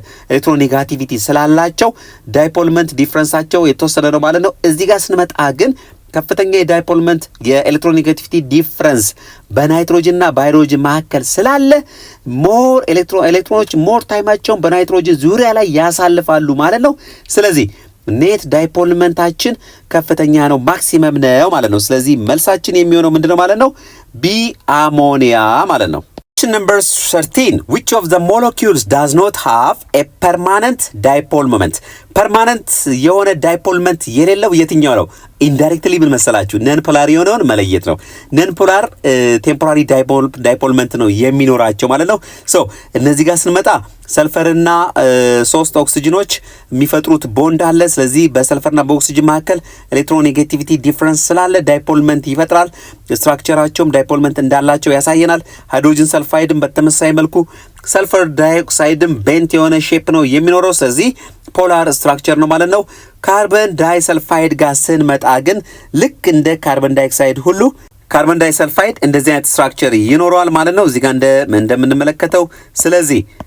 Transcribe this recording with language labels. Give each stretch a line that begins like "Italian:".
Amharic: ኤሌክትሮኔጋቲቪቲ ስላላቸው ዳይፖል ሞመንት ዲፍረንሳቸው የተወሰነ ነው ማለት ነው። እዚህ ጋር ስንመጣ ግን ከፍተኛ የዳይፖል ሞመንት የኤሌክትሮኔጋቲቪቲ ዲፍረንስ በናይትሮጅን እና በሃይድሮጅን መካከል ስላለ ሞር ኤሌክትሮኖች ሞር ታይማቸውን በናይትሮጅን ዙሪያ ላይ ያሳልፋሉ ማለት ነው። ስለዚህ ኔት ዳይፖል ሞመንታችን ከፍተኛ ነው፣ ማክሲመም ነው ማለት ነው። ስለዚህ መልሳችን የሚሆነው ምንድነው ማለት ነው? ቢ አሞኒያ ማለት ነው።
English: Question number 13, which of the molecules does not have a permanent dipole moment?
Amharic: ፐርማነንት የሆነ ዳይፖል ሞመንት የሌለው የትኛው ነው? ኢንዳይሬክትሊ ምን መሰላችሁ? ነን ፖላር የሆነውን መለየት ነው። ነን ፖላር ቴምፖራሪ ዳይፖል ሞመንት ነው የሚኖራቸው ማለት ነው። ሶ እነዚህ ጋር ስንመጣ ሰልፈርና ሶስት ኦክሲጅኖች የሚፈጥሩት ቦንድ አለ። ስለዚህ በሰልፈርና በኦክሲጅን መካከል ኤሌክትሮኔጌቲቪቲ ዲፍረንስ ስላለ ዳይፖል ሞመንት ይፈጥራል። ስትራክቸራቸውም ዳይፖል ሞመንት እንዳላቸው ያሳየናል። ሃይድሮጅን ሰልፋይድም በተመሳሳይ መልኩ ሰልፈር ዳይኦክሳይድም ቤንት የሆነ ሼፕ ነው የሚኖረው። ስለዚህ ፖላር ስትራክቸር ነው ማለት ነው። ካርበን ዳይሰልፋይድ ጋር ስንመጣ ግን ልክ እንደ ካርበን ዳይኦክሳይድ ሁሉ ካርበን ዳይሰልፋይድ እንደዚህ አይነት ስትራክቸር ይኖረዋል ማለት ነው፣ እዚህ ጋር እንደምንመለከተው። ስለዚህ